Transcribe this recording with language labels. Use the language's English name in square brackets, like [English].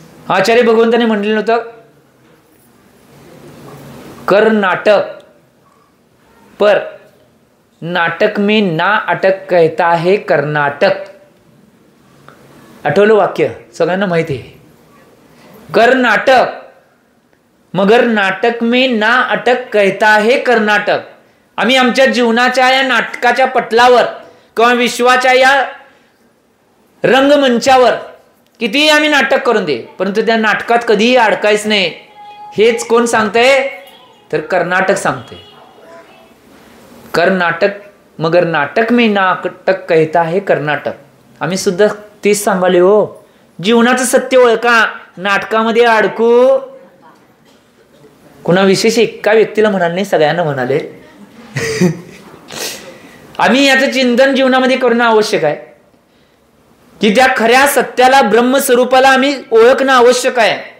[Marathi] आचार्य भगवंतांनी म्हटलेलं होतं, [Hindi] कर नाटक पर नाटक में ना अटक कहता है कर्नाटक. [Marathi] आठवलं वाक्य, सगळ्यांना माहिती आहे. [Hindi] कर नाटक मगर नाटक में ना अटक कहता है कर्नाटक. [Marathi] आम्ही आमच्या जीवनाच्या या नाटकाच्या पटलावर किंवा विश्वाच्या या रंगमंचावर कितीही आम्ही नाटक करून दे, परंतु त्या नाटकात कधीही अडकायच नाही. हेच कोण सांगतंय, तर कर्नाटक सांगते. [Hindi] कर्नाटक मगर नाटक में ना अटक कहता है कर्नाटक. [Marathi] आम्ही सुद्धा तेच सांगाले हो, जीवनाचं सत्य ओळखा, नाटकामध्ये अडकू. कुणा विशेष एका व्यक्तीला म्हणाले नाही, सगळ्यांना म्हणाले. आम्ही याचं चिंतन जीवनामध्ये करणं आवश्यक आहे की त्या खऱ्या सत्याला, ब्रह्मस्वरूपाला आम्ही ओळखणं आवश्यक आहे.